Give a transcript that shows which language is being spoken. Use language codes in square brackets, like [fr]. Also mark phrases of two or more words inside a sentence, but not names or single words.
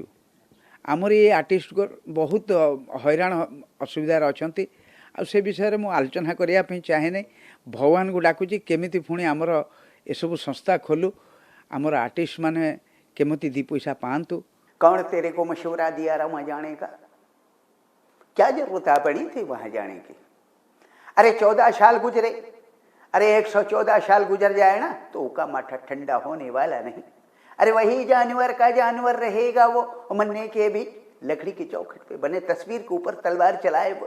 [or] ଆମର ଏ ଆର୍ଟିଷ୍ଟ ବହୁତ ହଇରାଣ ଅସୁବିଧାରେ ଅଛନ୍ତି। ଆଉ ସେ ବିଷୟରେ ମୁଁ ଆଲୋଚନା କରିବା ପାଇଁ ଚାହେଁନି। ଭଗବାନଙ୍କୁ ଡାକୁଛି କେମିତି ପୁଣି ଆମର ଏସବୁ ସଂସ୍ଥା ଖୋଲୁ, ଆମର ଆର୍ଟିଷ୍ଟ ମାନେ କେମିତି 2 पैसा ପାଆନ୍ତୁ। [hi] कौन तेरे को मशवरा दिया रहा वहां जाने का? क्या जरूरत पड़ी थी वहां जाने की? अरे 14 साल गुजरे, अरे 114 साल गुजर जाए ना तो उसका माथा ठंडा होने वाला नहीं। अरे वही जानवर का जानवर रहेगा वो, मरने के भी लकड़ी की चौखट पे बने तस्वीर के ऊपर तलवार चलाए वो।